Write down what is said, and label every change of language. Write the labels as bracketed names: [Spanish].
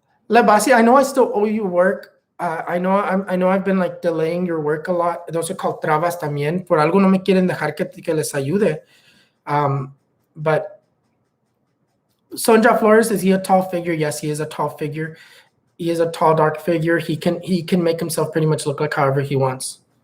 [English] Lebasi, I know I still owe you work. I know I've been like delaying your work a lot. Those are called [Spanish] trabas también. Por algo no me quieren dejar que les ayude. [English] But Sonja Flores, is he a tall figure? Yes, he is a tall figure. He is a tall, dark figure. He can make himself pretty much look like however he wants.